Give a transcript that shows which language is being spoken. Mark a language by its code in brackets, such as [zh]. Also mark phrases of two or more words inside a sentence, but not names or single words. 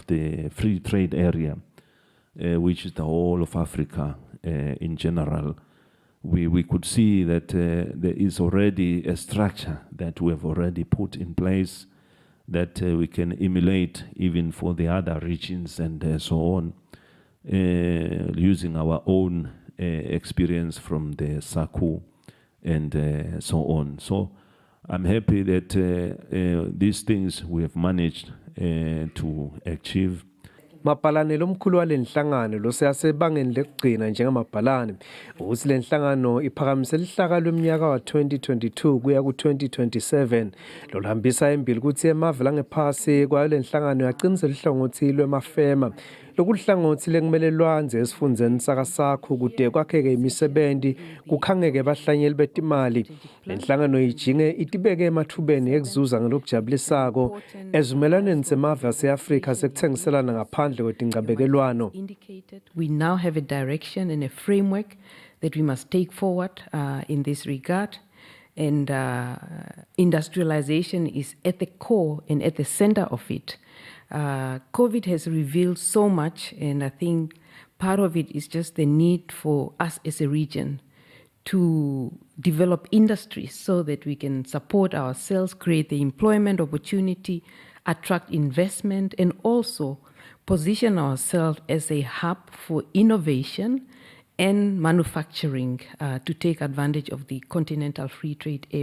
[en] the free trade area, which is the whole of Africa in general, we could see that there is already a structure that we have already put in place that we can emulate even for the other regions and so on, using our own experience from the SACU and so on. So I'm happy that these things we have managed to achieve. [ss] Mabhalane lomkhulu walenhlangano loseyasebangeni lekugcina njengamabhalane ukuthi lenhlangano iphakamise lihlaka lomnyaka wa2022 kuya ku2027 lolhambisa embili ukuthi emave langephasi kwayo lenhlangano yaqinisa lihlangothi lwemafema lokuhlangothi lekumele lwanze esifundzeni sakasakho kude kwakheke imisebenzi kukhangeke abahlanyeli betimali lenhlangano ijinge itibeke emathubeni ekuzuza ngelokujabulisako ezimelaneni semave aseAfrika sekuthengiselana ngaphandle kwetingcabekelwano. [en] We now have a direction and a framework that we must take forward in this regard. And industrialization is at the core and at the center of it. COVID has revealed so much, and I think part of it is just the need for us as a region to develop industries so that we can support ourselves, create the employment opportunity, attract investment, and also position ourselves as a hub for innovation and manufacturing to take advantage of the continental free trade area.